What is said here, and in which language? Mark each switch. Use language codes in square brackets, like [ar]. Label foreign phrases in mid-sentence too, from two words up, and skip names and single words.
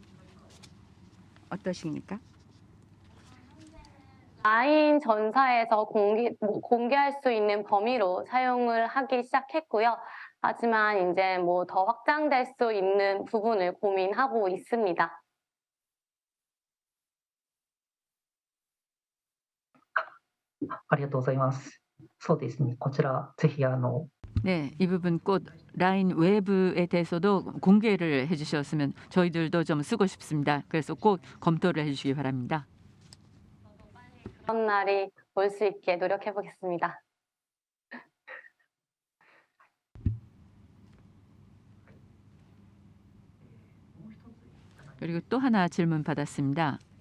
[ko] 어떠십니까? 라인 전사에서 공개할 수 있는 범위로 사용을 하기 시작했고요. 하지만 이제 뭐 더 확장될 수 있는 부분을 고민하고 있습니다. [ja] ありがとうございます。そうですね。こちらぜひ [ko] 네, 이 부분 꼭 라인 외부에 대해서도 공개를 해주셨으면 저희들도 좀 쓰고 싶습니다. 그래서 꼭 검토를 해주시기 바랍니다. 그런 날이 올 수 있게 노력해 보겠습니다. 그리고 또 하나 질문 받았습니다.